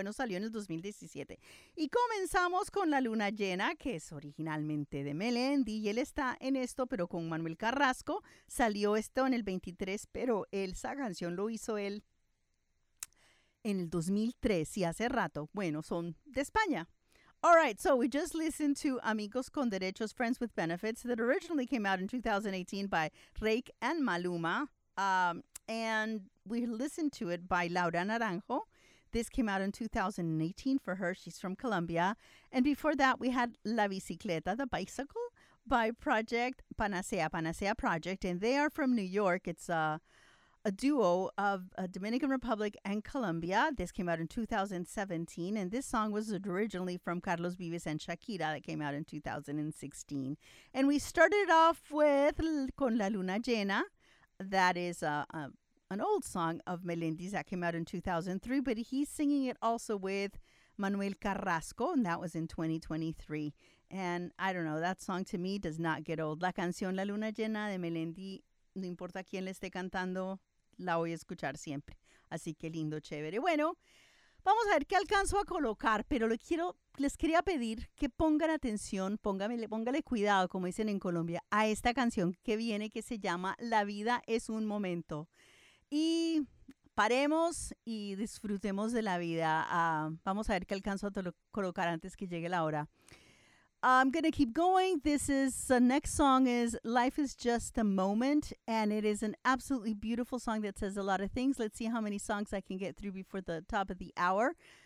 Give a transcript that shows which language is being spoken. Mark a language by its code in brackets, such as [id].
[es] Bueno, salió en el 2017. Y comenzamos con La Luna Llena, que es originalmente de Melendi y él está en esto, pero con Manuel Carrasco. Salió esto en el 23, pero esa canción lo hizo él en el 2003 y hace rato. Bueno, son de España. [en] All right, so we just listened to Amigos con Derechos, Friends with Benefits, that originally came out in 2018 by Reik and Maluma. And we listened to it by Laura Naranjo. This came out in 2018 for her. She's from Colombia. And before that, we had La Bicicleta, the bicycle, by Project Panacea, Panacea Project. And they are from New York. It's a duo of Dominican Republic and Colombia. This came out in 2017, and this song was originally from Carlos Vives and Shakira that came out in 2016. And we started off with Con La Luna Llena. That is an old song of Melendi's that came out in 2003, but he's singing it also with Manuel Carrasco, and that was in 2023. And I don't know, that song to me does not get old. [es] La canción La Luna Llena de Melendi, no importa quién le esté cantando, la voy a escuchar siempre. Así que lindo, chévere. Bueno, vamos a ver qué alcanzo a colocar, pero les quería pedir que pongan atención, póngale cuidado, como dicen en Colombia, a esta canción que viene que se llama La Vida es un Momento. Y paremos y disfrutemos de la vida. Vamos a ver qué alcanzo a colocar antes que llegue la hora. [en] I'm going to keep going. The next song is Life is Just a Moment, and it is an absolutely beautiful song that says a lot of things. Let's see how many songs I can get through before the top of the hour.